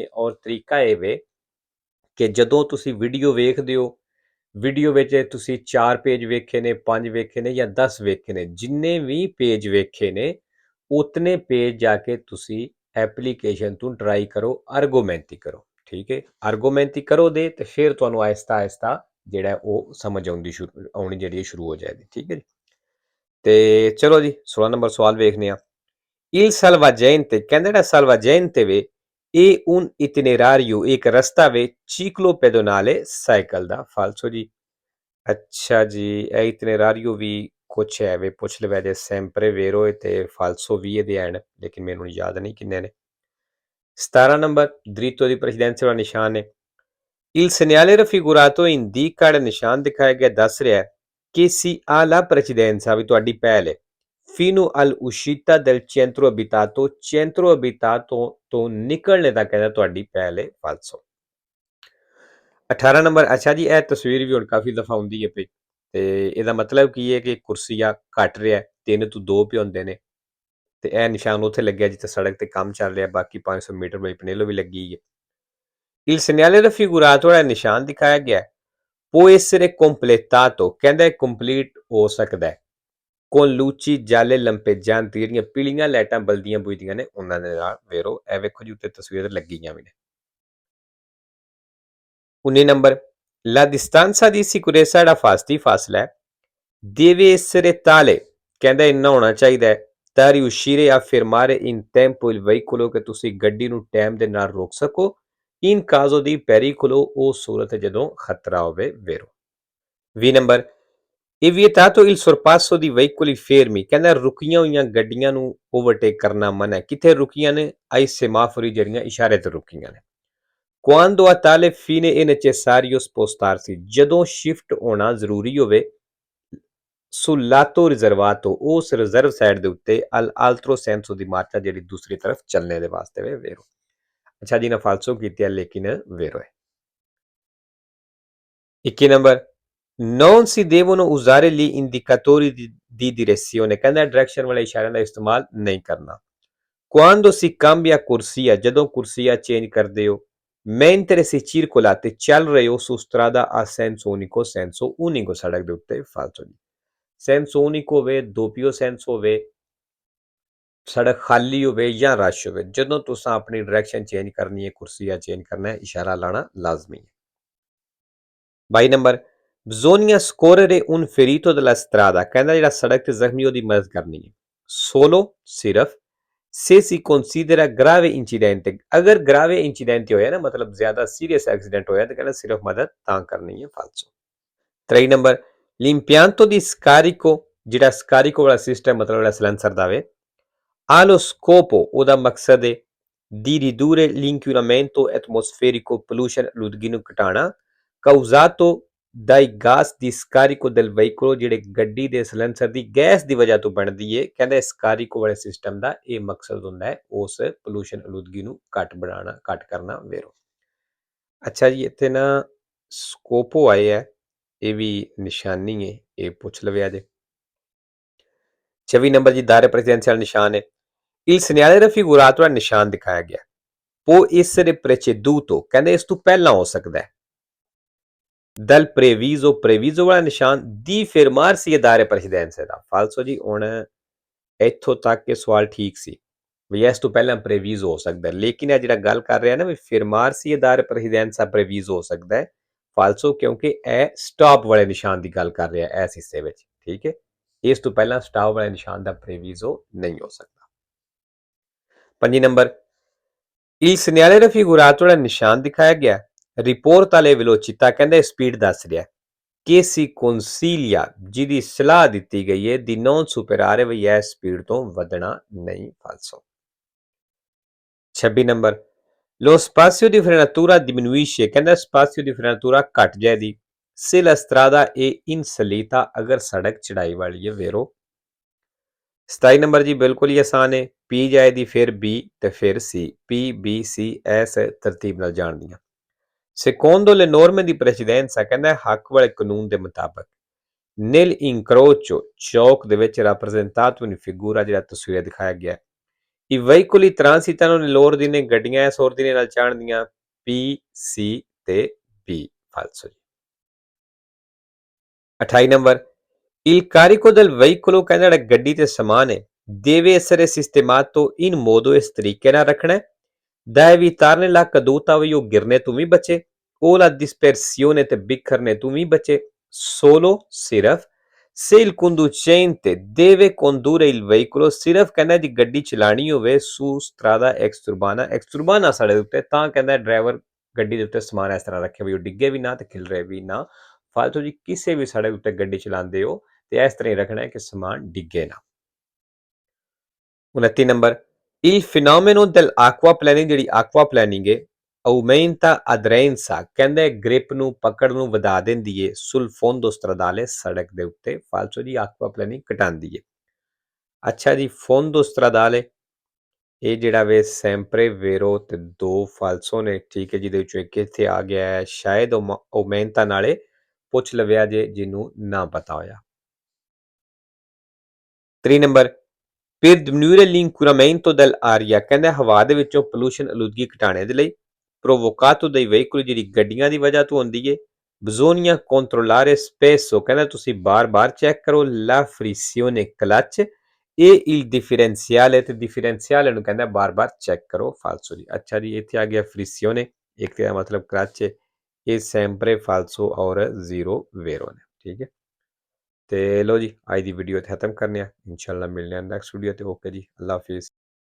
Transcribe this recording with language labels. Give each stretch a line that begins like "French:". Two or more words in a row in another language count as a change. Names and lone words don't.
Punjabi: ਔਰ ਤਰੀਕਾ ਇਹ ਵੇ ਕਿ ਜਦੋਂ ਤੁਸੀਂ ਵੀਡੀਓ ਵੇਖਦੇ ਹੋ, ਵੀਡੀਓ ਵਿੱਚ ਤੁਸੀਂ 4 ਪੇਜ ਵੇਖੇ ਨੇ, 5 ਵੇਖੇ ਨੇ ਜਾਂ 10 ਵੇਖੇ ਨੇ, ਜਿੰਨੇ ਵੀ ਪੇਜ ਵੇਖੇ ਨੇ ਉਤਨੇ ਪੇਜ ਜਾ ਕੇ ਤੁਸੀਂ ਐਪਲੀਕੇਸ਼ਨ ਤੋਂ ਟਰਾਈ ਕਰੋ, ਆਰਗੂਮੈਂਟੀ ਕਰੋ। ਠੀਕ ਹੈ, ਆਰਗੂਮੈਂਟੀ ਕਰੋ ਦੇ ਤੇ ਫਿਰ ਤੁਹਾਨੂੰ ਆਹਿਸਤਾ ਆਹਿਸਤਾ ਜਿਹੜਾ ਉਹ ਸਮਝ ਆਉਣੀ ਜਿਹੜੀ ਸ਼ੁਰੂ ਹੋ ਜਾਏਗੀ। ਠੀਕ ਹੈ ਜੀ। ਤੇ ਚਲੋ ਜੀ 16 ਨੰਬਰ ਸਵਾਲ ਵੇਖਨੇ ਆ।
Italian: Il salvagente,
Punjabi: ਕਹਿੰਦੇ ਜਿਹੜਾ
Italian: salvagente
Punjabi: ਵੇ ਇਹ
Italian: un itinerario,
Punjabi: ਇੱਕ ਰਸਤਾ ਵੇ
Italian: ciclo pedonale
Punjabi: ਸਾਈਕਲ ਦਾ। ਫਾਲਸੋ ਜੀ। ਅੱਛਾ ਜੀ, ਇਹ itinerario ਵੀ ਕੁਛ ਹੈ ਵੇ, ਪੁੱਛ ਲਵੇ ਜੇ
Italian: sempre vero
Punjabi: ਤੇ falso ਵੀ ਇਹਦੇ ਹਨ, ਲੇਕਿਨ ਮੈਨੂੰ ਯਾਦ ਨਹੀਂ ਕਿੰਨੇ ਨੇ। 17 ਨੰਬਰ
Italian: dritto di precedenza
Punjabi: ਵਾਲਾ ਨਿਸ਼ਾਨ ਹੈ।
Italian: Il segnale raffigurato indica,
Punjabi: ਜਿਹੜਾ ਨਿਸ਼ਾਨ ਦਿਖਾਇਆ ਗਿਆ ਦੱਸ ਰਿਹਾ ਹੈ ਕਿ
Italian: si ha la precedenza,
Punjabi: ਵੀ ਤੁਹਾਡੀ ਪਹਿਲ ਹੈ,
Italian: fino all'uscita del centro abitato
Punjabi: ਤੋਂ ਨਿਕਲਣੇ ਤੱਕ ਕਹਿੰਦਾ ਤੁਹਾਡੀ ਪਹਿਲ ਹੈ। ਫਾਲਸੋ। 18 ਨੰਬਰ। ਅੱਛਾ ਜੀ, ਇਹ ਤਸਵੀਰ ਵੀ ਹੁਣ ਕਾਫੀ ਦਫਾ ਹੁੰਦੀ ਹੈ ਪਈ ਤੇ ਇਹਦਾ ਮਤਲਬ ਕੀ ਹੈ ਕਿ ਕੁਰਸੀਆ ਘਟ ਰਿਹਾ, 3 ਤੋਂ 2 ਪੇ ਹੁੰਦੇ ਨੇ ਤੇ ਇਹ ਨਿਸ਼ਾਨ ਉੱਥੇ ਲੱਗਿਆ ਜਿੱਥੇ ਸੜਕ ਤੇ ਕੰਮ ਚੱਲ ਰਿਹਾ। ਬਾਕੀ 500 ਮੀਟਰ ਬਈ ਪਨੇਲੋ ਵੀ ਲੱਗੀ ਹੈ।
Italian: Il segnale raffigurato,
Punjabi: ਜਿਹੜਾ ਨਿਸ਼ਾਨ ਦਿਖਾਇਆ ਗਿਆ
Italian: può essere completato,
Punjabi: ਕਹਿੰਦਾ ਕੰਪਲੀਟ ਹੋ ਸਕਦਾ ਹੈ
Italian: con luci gialle lampeggianti,
Punjabi: ਜਿਹੜੀਆਂ ਪੀਲੀਆਂ ਲਾਈਟਾਂ ਬਲਦੀਆਂ ਬੁਝਦੀਆਂ ਨੇ ਉਹਨਾਂ ਦੇ ਨਾਲ। ਵੇਰੋ ਇਹ ਵੇਖੋ ਜੀ ਉੱਤੇ ਤਸਵੀਰ ਲੱਗੀਆਂ ਵੀ ਨੇ। 19 ਨੰਬਰ।
Italian: La distanza di sicurezza,
Punjabi: ਜਿਹੜਾ ਫਾਸਲਾ ਹੈ
Italian: deve essere tale,
Punjabi: ਕਹਿੰਦਾ ਇੰਨਾ ਹੋਣਾ ਚਾਹੀਦਾ ਹੈ ਤਾਂ
Italian: riuscire a fermare in tempo il veicolo,
Punjabi: ਕਿ ਤੁਸੀਂ ਗੱਡੀ ਨੂੰ ਟਾਈਮ ਦੇ ਨਾਲ ਰੋਕ ਸਕੋ।
Italian: in caso di pericolo,
Punjabi: ਉਹ ਸੂਰਤ ਜਦੋਂ ਖਤਰਾ ਹੋਵੇ। ਵੇਰੋ। 20 ਨੰਬਰ। ਇਹ
Italian: vietato il sorpasso di veicoli fermi,
Punjabi: ਕਹਿੰਦਾ ਰੁਕੀਆਂ ਹੋਈਆਂ ਗੱਡੀਆਂ ਨੂੰ ਓਵਰਟੇਕ ਕਰਨਾ ਮਨਾ ਹੈ। ਕਿੱਥੇ ਰੁਕੀਆਂ ਨੇ?
Italian: ai semafori,
Punjabi: ਜਿਹੜੀਆਂ ਇਸ਼ਾਰੇ ਤੇ ਰੁਕੀਆਂ ਨੇ।
Italian: quando a tale fine è necessario spostarsi,
Punjabi: ਜਦੋਂ ਸ਼ਿਫਟ ਹੋਣਾ ਜ਼ਰੂਰੀ ਹੋਵੇ
Italian: sul lato riservato,
Punjabi: ਉਸ
English: reserve side
Punjabi: ਦੇ ਉੱਤੇ
Italian: all'altro senso di marcia,
Punjabi: ਜਿਹੜੀ ਦੂਸਰੀ ਤਰਫ ਚੱਲਣੇ ਦੇ ਵਾਸਤੇ ਵੇ। ਵੇਰੋ। ਅੱਛਾ ਜੀ, ਨਾ ਫਾਲਸੋ ਕੀਤੀ ਹੈ ਲੇਕਿਨ ਵੇਰੋ ਹੈ।
Italian: 21 ਨੰਬਰ। non si devono usare gli indicatori di direzione,
Punjabi: ਕਹਿੰਦਾ ਡਾਇਰੈਕਸ਼ਨ ਵਾਲੇ ਇਸ਼ਾਰਿਆਂ ਦਾ ਇਸਤੇਮਾਲ ਨਹੀਂ ਕਰਨਾ।
Italian: quando si cambia corsia,
Punjabi: ਜਦੋਂ ਕੁਰਸੀਆ ਚੇਂਜ ਕਰਦੇ ਹੋ।
Italian: mentre si circola,
Punjabi: ਤੇ ਚੱਲ ਰਹੇ ਹੋ
Italian: su strada a senso unico,
Punjabi: ਸੜਕ ਦੇ ਉੱਤੇ। ਫਾਲਸੋ ਜੀ।
Italian: senso unico
Punjabi: ਹੋਵੇ,
Italian: doppio senso
Punjabi: ਹੋਵੇ, ਸੜਕ ਖਾਲੀ ਹੋਵੇ ਜਾਂ ਰਸ਼ ਹੋਵੇ, ਜਦੋਂ ਤੁਸੀਂ ਆਪਣੀ ਡਾਇਰੈਕਸ਼ਨ ਚੇਂਜ ਕਰਨੀ ਹੈ, ਕੁਰਸੀਆ ਚੇਂਜ ਕਰਨਾ ਹੈ, ਇਸ਼ਾਰਾ ਲਾਣਾ ਲਾਜ਼ਮੀ ਹੈ।
Italian: 22 ਨੰਬਰ। bisogna scorrere un ferito della strada,
Punjabi: ਕਹਿੰਦਾ ਜਿਹੜਾ ਸੜਕ ਤੇ ਜ਼ਖਮੀ ਉਹਦੀ ਮਦਦ ਕਰਨੀ ਹੈ। solo, ਸਿਰਫ
Italian: se si considera grave incidente,
Punjabi: ਅਗਰ
Italian: grave incidente
Punjabi: ਹੋਇਆ ਨਾ, ਮਤਲਬ ਜ਼ਿਆਦਾ
English: serious accident
Punjabi: ਹੋਇਆ, ਤਾਂ ਕਹਿੰਦਾ ਸਿਰਫ ਮਦਦ ਤਾਂ ਕਰਨੀ ਹੈ। ਫਾਲਸੋ।
Italian: 23 ਨੰਬਰ। l'impianto di scarico,
Punjabi: ਜਿਹੜਾ scarico ਵਾਲਾ ਸਿਸਟਮ ਮਤਲਬ ਜਿਹੜਾ ਸਲੈਂਸਰ ਦਾ ਵੇ,
Italian: ha lo scopo,
Punjabi: ਉਹਦਾ ਮਕਸਦ ਹੈ
Italian: di ridurre l'inquinamento atmosferico,
Punjabi: pollution, ਆਲੂਦਗੀ ਨੂੰ ਘਟਾਉਣਾ,
Italian: causato dai gas di scarico del veicolo,
Punjabi: ਜਿਹੜੇ ਗੱਡੀ ਦੇ ਸਲੈਂਸਰ ਦੀ ਗੈਸ ਦੀ ਵਜ੍ਹਾ ਤੋਂ ਬਣਦੀ ਹੈ। ਕਹਿੰਦੇ scarico ਵਾਲੇ ਸਿਸਟਮ ਦਾ ਇਹ ਮਕਸਦ ਹੁੰਦਾ ਹੈ ਉਸ ਪੋਲੂਸ਼ਨ ਆਲੂਦਗੀ ਨੂੰ ਘੱਟ ਕਰਨਾ। ਵੇਰੋ। ਅੱਛਾ ਜੀ, ਇੱਥੇ ਨਾ ਸਕੋਪੋ ਆਏ ਹੈ, ਇਹ ਵੀ ਨਿਸ਼ਾਨੀ ਹੈ, ਇਹ ਪੁੱਛ ਲਵੇ ਜੇ। 26 ਨੰਬਰ ਜੀ, ਦਾਇਰੇ ਪ੍ਰੈਜ਼ੀਡੈਂਸ਼ੀਅਲ ਨਿਸ਼ਾਨ ਹੈ।
Italian: il segnale raffigurato,
Punjabi: ਦਾ ਨਿਸ਼ਾਨ ਦਿਖਾਇਆ ਗਿਆ
Italian: può essere preceduto,
Punjabi: ਕਹਿੰਦੇ ਇਸ ਤੋਂ ਪਹਿਲਾਂ ਹੋ ਸਕਦਾ ਹੈ।
Italian: dal previso
Punjabi: ਵਾਲਾ ਨਿਸ਼ਾਨ
Italian: di fermarsi e dare precedenza
Punjabi: ਦਾ। ਫਾਲਸੋ ਜੀ। ਹੁਣ ਇੱਥੋਂ ਤੱਕ ਇਹ ਸਵਾਲ ਠੀਕ ਸੀ ਵੀ ਇਸ ਤੋਂ ਪਹਿਲਾਂ ਪ੍ਰੇਵੀਜ਼ ਹੋ ਸਕਦਾ, ਲੇਕਿਨ ਇਹ ਜਿਹੜਾ ਗੱਲ ਕਰ ਰਿਹਾ ਨਾ ਵੀ
Italian: fermarsi e dare precedenza
Punjabi: ਪ੍ਰੇਵੀਜ਼ ਹੋ ਸਕਦਾ ਹੈ। ਫਾਲਸੋ, ਕਿਉਂਕਿ ਇਹ ਸਟਾਪ ਵਾਲੇ ਨਿਸ਼ਾਨ ਦੀ ਗੱਲ ਕਰ ਰਿਹਾ ਇਸ ਹਿੱਸੇ ਵਿੱਚ। ਠੀਕ ਹੈ, ਇਸ ਤੋਂ ਪਹਿਲਾਂ ਸਟਾਪ ਵਾਲੇ ਨਿਸ਼ਾਨ ਦਾ ਪ੍ਰੇਵੀਜ਼ੋ ਨਹੀਂ ਹੋ ਸਕਦਾ। 5 ਨੰਬਰ।
Italian: Il segnale raffigurato nel
Punjabi: ਨਿਸ਼ਾਨ ਦਿਖਾਇਆ ਗਿਆ ਰਿਪੋਰਟ ਵਾਲੇ velocità ਕਹਿੰਦੇ ਸਪੀਡ ਦੱਸ ਰਿਹਾ
Italian: che si consiglia
Punjabi: ਜਿਹਦੀ ਸਲਾਹ ਦਿੱਤੀ ਗਈ ਹੈ
Italian: di non superare
Punjabi: ਵੀ ਇਹ ਸਪੀਡ ਤੋਂ ਵਧਣਾ ਨਹੀਂ falso
Italian: 26 ਨੰਬਰ lo spazio di frenatura diminuisce ਕਹਿੰਦਾ spazio di frenatura
Punjabi: ਘਟ ਜਾਏਦੀ
Italian: se la strada è in salita ਅਗਰ
Punjabi: ਸੜਕ ਚੜਾਈ ਵਾਲੀ ਹੈ vero 27 ਨੰਬਰ ਜੀ ਬਿਲਕੁਲ ਹੀ ਆਸਾਨ ਹੈ ਪੀ ਜਾਏਦੀ ਫਿਰ ਬੀ ਤੇ ਫਿਰ ਸੀ ਪੀ ਬੀ ਸੀ ਇਸ ਤਰਤੀਬ ਨਾਲ ਜਾਣਦੀਆਂ
Italian: secondo le norme di precedenza
Punjabi: ਕਹਿੰਦਾ ਹੱਕ ਵਾਲੇ ਕਾਨੂੰਨ ਦੇ ਮੁਤਾਬਕ
Italian: nel incrocio
Punjabi: ਚੌਕ ਦੇ ਵਿੱਚ
Italian: rappresentato in figura
Punjabi: ਜਿਹੜਾ ਤਸਵੀਰ ਦਿਖਾਇਆ ਗਿਆ
Italian: i veicoli transitano nell'ordine
Punjabi: ਗੱਡੀਆਂ ਇਸ ordine ਨਾਲ ਚਾਣਦੀਆਂ ਪੀ ਸੀ ਤੇ ਬੀ falso 28 ਨੰਬਰ
Italian: Il carico del veicolo
Punjabi: ਕਹਿੰਦਾ ਜਿਹੜਾ ਗੱਡੀ ਤੇ ਸਮਾਨ ਹੈ
Italian: deve essere sistemato in modo
Punjabi: ਇਸ ਤਰੀਕੇ ਨਾਲ ਰੱਖਣਾ ਹੈ
Italian: da evitare la caduta
Punjabi: ਵੀ ਉਹ ਗਿਰਨੇ ਤੋਂ ਵੀ ਬਚੇ
Italian: o la dispersione
Punjabi: ਤੇ ਬਿਖਰਨੇ ਤੋਂ ਵੀ ਬਚੇ solo ਸਿਰਫ
Italian: se il conducente deve condurre il veicolo
Punjabi: ਸਿਰਫ ਕਹਿੰਦਾ ਜੀ ਗੱਡੀ ਚਲਾਣੀ ਹੋਵੇ
Italian: su strada exurbana
Punjabi: ਸੜਕ ਉੱਤੇ ਤਾਂ ਕਹਿੰਦਾ ਡਰਾਈਵਰ ਗੱਡੀ ਦੇ ਉੱਤੇ ਸਮਾਨ ਇਸ ਤਰ੍ਹਾਂ ਰੱਖੇ ਵੀ ਉਹ ਡਿੱਗੇ ਵੀ ਨਾ ਤੇ ਖਿਲਰੇ ਵੀ ਨਾ ਫਾਲਤੂ ਜੀ ਕਿਸੇ ਵੀ ਸੜਕ ਉੱਤੇ ਗੱਡੀ ਚਲਾਉਂਦੇ ਹੋ ਤੇ ਇਸ ਤਰ੍ਹਾਂ ਹੀ ਰੱਖਣਾ ਹੈ ਕਿ ਸਮਾਨ ਡਿੱਗੇ ਨਾ 29 ਨੰਬਰ
Italian: il fenomeno dell'acquaplaning
Punjabi: ਜਿਹੜੀ aquaplaning ਹੈ
Italian: aumenta aderenza
Punjabi: ਕਹਿੰਦੇ ਗ੍ਰਿਪ ਨੂੰ ਪਕੜ ਨੂੰ ਵਧਾ ਦਿੰਦੀ ਹੈ
Italian: sul fondo stradale
Punjabi: ਸੜਕ ਦੇ ਉੱਤੇ ਫਾਲਤੂ ਜੀ aquaplaning ਘਟਾਉਂਦੀ ਹੈ ਅੱਛਾ ਜੀ
Italian: fondo stradale
Punjabi: ਇਹ ਜਿਹੜਾ ਵੇ
Italian: sempre vero
Punjabi: ਤੇ ਦੋ ਫਾਲਸੋ ਨੇ ਠੀਕ ਹੈ ਜਿਹਦੇ ਵਿੱਚੋਂ ਇੱਕ ਇੱਥੇ ਆ ਗਿਆ ਹੈ ਸ਼ਾਇਦ aumenta ਨਾਲੇ ਪੁੱਛ ਲਵਿਆ ਜੇ ਜਿਹਨੂੰ ਨਾ ਪਤਾ ਹੋਇਆ 3 ਨੰਬਰ
Italian: per diminuire l'inquinamento dell'aria
Punjabi: ਕਹਿੰਦੇ ਹਵਾ ਦੇ ਵਿੱਚੋਂ ਪੋਲੂਸ਼ਨ ਆਲੂਦਗੀ ਘਟਾਣੇ ਦੇ ਲਈ
Italian: provocato dai veicoli
Punjabi: ਜਿਹੜੀ ਗੱਡੀਆਂ ਦੀ ਵਜ੍ਹਾ ਤੋਂ ਹੁੰਦੀ ਹੈ
Italian: bisogna controllare spesso
Punjabi: ਕਹਿੰਦਾ ਤੁਸੀਂ ਬਾਰ-ਬਾਰ ਚੈੱਕ ਕਰੋ
Italian: la frizione clutch e il differenziale
Punjabi: ਤੇ differenziale ਨੂੰ ਕਹਿੰਦਾ ਬਾਰ-ਬਾਰ ਚੈੱਕ ਕਰੋ falso ਜੀ ਅੱਛਾ ਜੀ ਇੱਥੇ ਆ ਗਿਆ frizione ਇੱਕ ਤੇ ਮਤਲਬ clutch ਹੈ ਇਹ
Italian: sempre falso
Punjabi: ਔਰ
Italian: zero vero
Punjabi: ਨੇ ਠੀਕ ਹੈ ਤੇ ਲੋ ਜੀ ਅੱਜ ਦੀ ਵੀਡੀਓ ਇੱਥੇ ਖਤਮ ਕਰਨੇ ਆ ਇਨਸ਼ਾਅੱਲਾ ਮਿਲਨੇ ਆ
English: next video
Punjabi: ਤੇ ਓਕੇ ਜੀ ਅੱਲਾ ਹਾਫਿਜ਼